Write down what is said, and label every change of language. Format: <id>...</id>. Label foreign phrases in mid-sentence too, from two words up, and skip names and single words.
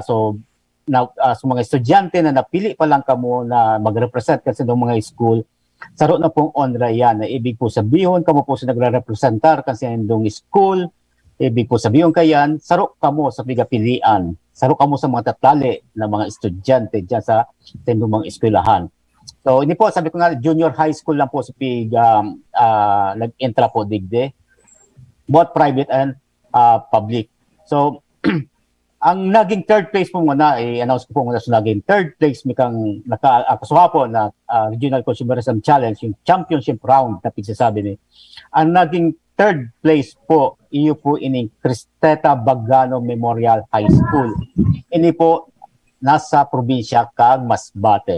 <bik>So sa mga estudyante na napili pa lang kamo na mag-represent kasi ng mga school, saro na pong Ondra yan. Na ibig po sabihin, kamo po sa nagre-representar kasi ng school, ibig po sabihin kayan, saro kamo sa pigapilian. Saro kamo sa mga tatali na mga estudyante dyan sa tindong mga eskwelahan. So,</bik> <tl>hindi po, sabi ko nga,</tl> <en>junior high school</en> <tl>lang po</tl> <bik>sa nag-entra po digde,</bik> <en>both private and public. So,</en> <tl>ang naging</tl> <en>third place</en> <tl>po muna, i-announce ko po muna sa naging</tl> <en>third place</en> <tl>mikang nakasuha po na Regional Consumerism Challenge, yung</tl> <en>championship round</en> <tl>na pagsasabi ni.</tl> <bik>Ang naging</bik> <en>third place</en> <bik>po, iyo po ining Cristeta Bagano Memorial High School. Ini po nasa probinsya kag Masbate.</bik>